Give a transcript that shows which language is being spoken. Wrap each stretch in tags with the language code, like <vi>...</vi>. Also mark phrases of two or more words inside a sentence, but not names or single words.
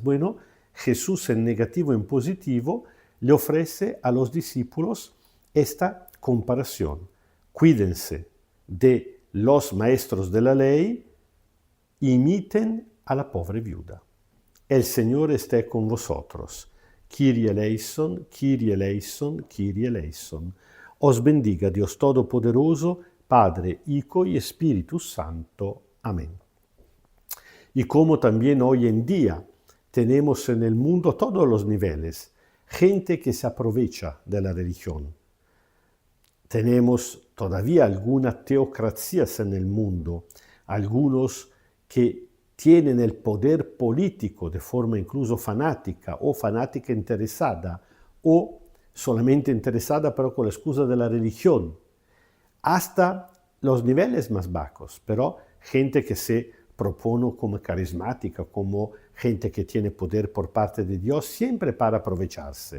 <es>Bueno, Jesús en negativo y en positivo le ofrece a los discípulos esta comparación. Cuídense de los maestros de la ley, imiten a la pobre viuda. El Señor esté con vosotros.</es> <el>Kyrie eleison, Kyrie eleison, Kyrie eleison.</el> <es>Os bendiga Dios Todopoderoso, Padre, Hijo y Espíritu Santo. Amén. Y como también hoy en día tenemos en el mundo todos los niveles, gente que se aprovecha de la religión. Tenemos todavía algunas teocracias en el mundo, algunos que tienen el poder político de forma incluso fanática o fanática interesada o solamente interesada pero con la excusa de la religión, hasta los niveles más bajos, pero gente que se propone como carismática, como gente que tiene poder por parte de Dios, siempre para aprovecharse.</es>